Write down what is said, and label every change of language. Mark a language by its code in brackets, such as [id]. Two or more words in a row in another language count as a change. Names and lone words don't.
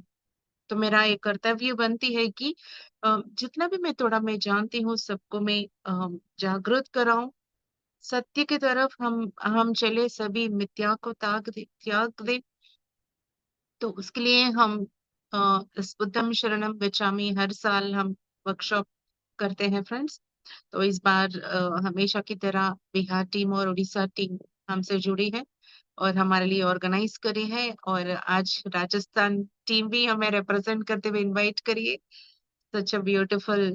[hi] तो मेरा एक कर्तव्य बनती है कि जितना भी मैं थोड़ा मैं जानती हूँ सबको मैं जागृत कराऊं, सत्य की तरफ हम चले, सभी मिथ्या को त्याग दे। तो उसके लिए हम इस [pi] बुद्धम शरणम गच्छामि [hi] हर साल हम वर्कशॉप करते हैं फ्रेंड्स। तो इस बार हमेशा की तरह बिहार टीम और उड़ीसा टीम हमसे जुड़ी है और हमारे लिए ऑर्गेनाइज करी है, और आज राजस्थान टीम भी हमें रिप्रेजेंट करते हुए इनवाइट करिए। [en] such a beautiful.